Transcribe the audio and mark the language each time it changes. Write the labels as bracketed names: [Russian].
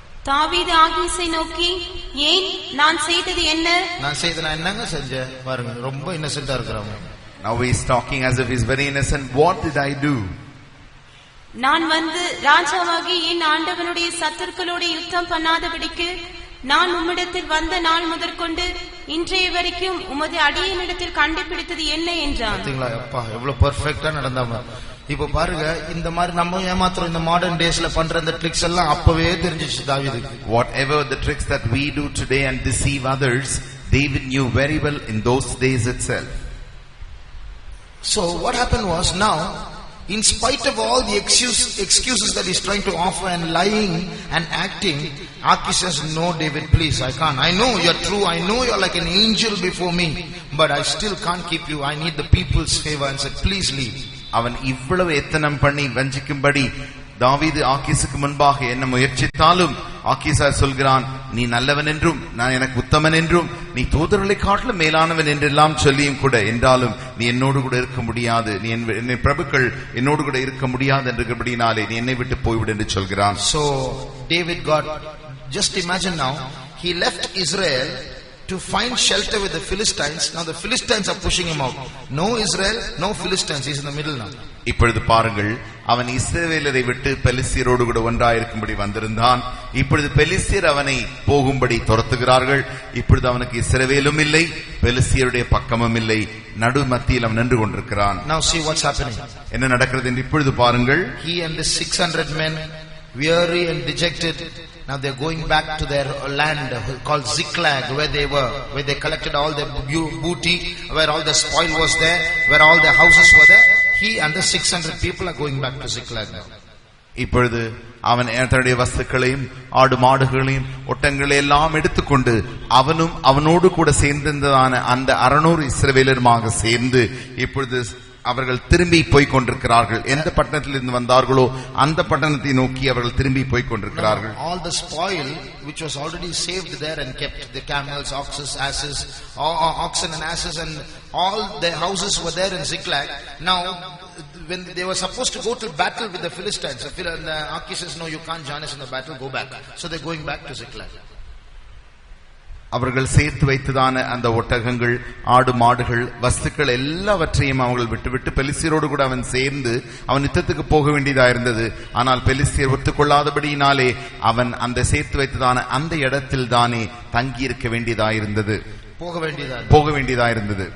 [Tamil] தாவீது ஆகீஸை நோக்கி, ஏன் நான் செய்தது என்ன? நான் என்னங்க செஞ்சேன் பாருங்க, ரொம்ப இன்னசென்ட்டா இருக்கறாங்க. [English] Now he is talking as if he is very innocent. What did I do? [Tamil] நான் வந்து ராஜாவாகி என் ஆண்டவனுடைய சத்துருக்களோட யுத்தம் பண்ணாதபடிக்கு நான் உம்மிடத்தில் வந்த நாள் முதற்கொண்டு இன்றைய வரைக்கும் உமது அடியனிடத்தில் கண்டுபிடித்தது என்ன என்றான். பாத்தீங்களா அப்பா எவ்வளவு பெர்ஃபெக்ட்டா நடந்தாங்க. இப்ப பாருங்க, இந்த மாதிரி நம்ம ஏமாத்துறோம் இந்த [English] modern டேஸ்ல [Tamil] பண்ற இந்த ட்ரிக்ஸ் எல்லாம் அப்பவே தெரிஞ்சிச்சு தாவீதுக்கு. [English] Whatever the tricks that we do today and deceive others, David knew very well in those days itself. So what happened was, now in spite of all the excuses that he's trying to offer and lying and acting, Achish says, no David, please, I can't. I know you're true, I know you're like an angel before me, but I still can't keep you. I need the people's favor, and said, please leave. [Tamil] அவன் இவ்வளவு எத்தனம் பண்ணி வஞ்சிக்கும்படி தாவீது ஆகீசுக்கு முன்பாக என்ன முயற்சித்தாலும் ஆகீசார் சொல்கிறான், நீ நல்லவன் என்றும் நான் எனக்கு உத்தமன் என்றும் நீ தூதர்களை காட்டிலும் மேலானவன் என்றெல்லாம் சொல்லியும் கூட, என்றாலும் நீ என்னோடு கூட இருக்க முடியாது, நீ என்னை பிரபுக்கள் என்னோடு கூட இருக்க முடியாது என்றபடினாலே நீ என்னை விட்டு போய்விடு என்று சொல்கிறான். [English] So David got, just imagine now, he left Israel to find shelter with the Philistines. Now the Philistines are pushing him out. No Israel, no Philistines. He's in the middle now. [Tamil] இப்பொழுது பாருங்கள், அவன் இஸ்ரவேலரை விட்டு பெலிஸ்தியரோடு கூட ஒன்றாயிருக்கும்படி வந்திருந்தான். இப்பொழுது பெலிஸ்தியர் அவனை போகும்படி துரத்துகிறார்கள். இப்பொழுது அவனுக்கு இஸ்ரவேலும் இல்லை, பெலிஸ்தியருடைய பக்கமும் இல்லை, நடு மத்தியில் அவன் நின்று கொண்டிருக்கிறான். [English] Now see what's happening. [Tamil] என்ன நடக்கிறது என்று இப்பொழுது பாருங்கள். [English] He and the 600 men, weary and dejected, now they're going back to their land called Ziklag, where they were, where they collected all their booty, where all the spoil was there, where all their houses were there. He and the 600 people are going back to Ziklag now. [Tamil] இப்பொழுது அவன் தன்னுடைய வஸ்துக்களையும் ஆடு மாடுகளையும் ஒட்டங்களை எல்லாம் எடுத்துக்கொண்டு அவனும் அவனோடு கூட சேர்ந்திருந்ததான அந்த 600 இஸ்ரவேலருமாக சேர்ந்து இப்பொழுது அவர்கள் திரும்பி போய் கொண்டிருக்கிறார்கள். எந்த பட்டணத்திலிருந்து வந்தார்களோ அந்த பட்டணத்தை நோக்கி அவர்கள் திரும்பி போய் கொண்டிருக்கிறார்கள். [English] All the spoil which was already saved there and kept, the camels, oxen and asses, and all their houses were there in Ziklag. Now when they were supposed to go to battle with the Philistines, the Achish says, no, you can't join us in the battle, go back. So they're going back to Ziklag. [Tamil] அவர்கள் சேர்த்து வைத்ததான அந்த ஒட்டகங்கள், ஆடு மாடுகள், வஸ்துக்கள் எல்லாவற்றையும் அவர்கள் விட்டுவிட்டு பெலிஸ்தியரோடு கூட அவன் சேர்ந்து அவன் யுத்தத்துக்கு போக வேண்டியதா இருந்தது. ஆனால் பெலிஸ்தியர் ஒத்துக்கொள்ளாதபடியினாலே அவன் அந்த சேர்த்து வைத்ததான அந்த இடத்தில் தானே தங்கி இருக்க வேண்டியதா இருந்தது, போக வேண்டியதா இருந்தது.